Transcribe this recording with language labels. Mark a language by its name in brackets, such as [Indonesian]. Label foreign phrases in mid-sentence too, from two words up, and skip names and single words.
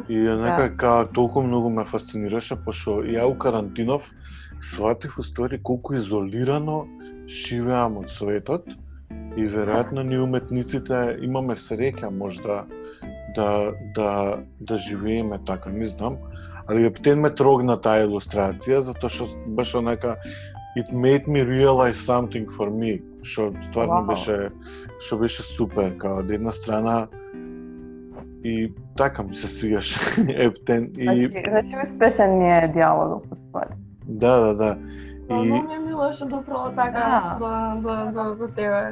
[Macedonian] И нека толку многу ме фасцинираше, пошто ја у карантинов сватив уствари колку изолирано живеам од светот и веројатно ние уметниците имаме среќа можда да живееме така, не знам. Али ептен ме трогна таа илустрација затоа што баш онака [English] it made me realize something for me, [Macedonian] што стварно беше супер, као од една страна и така ми се свигаше ептен и значи успешен ни е диалогот уствари. Да. И многу ми е мило што допрало така до тебе.